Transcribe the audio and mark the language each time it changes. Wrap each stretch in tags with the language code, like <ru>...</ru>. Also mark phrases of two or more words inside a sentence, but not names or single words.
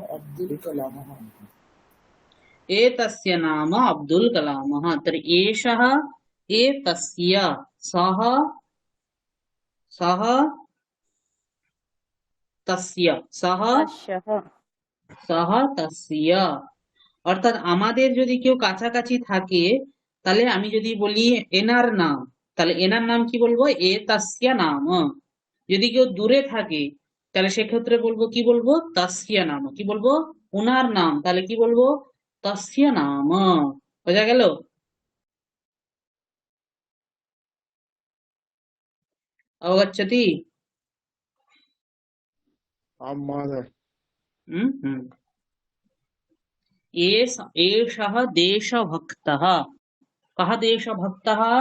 <sa>एतस्य नाम अब्दुल कलामः तर्हि एषः एतस्य सः तस्य सः तस्य</sa> <bn>অর্থাৎ আমাদের যদি কেউ কাছাকাছি থাকে তাহলে আমি যদি বলি এনার নাম তাহলে এনার নাম কি বলবো এ</bn> <sa>तस्य नाम</sa> <bn>যদি কেউ দূরে থাকে তাহলে সেক্ষেত্রে বলবো কি বলবো</bn> <sa>तस्य नाम</sa> <bn>কি বলবো উনার নাম তাহলে কি বলবো</bn> <sa>तस्य नाम</sa> <bn>বোঝা গেল अवगच्छति</bn> <sa>आम् महोदय एषः देशभक्तः कः देशभक्तः</sa>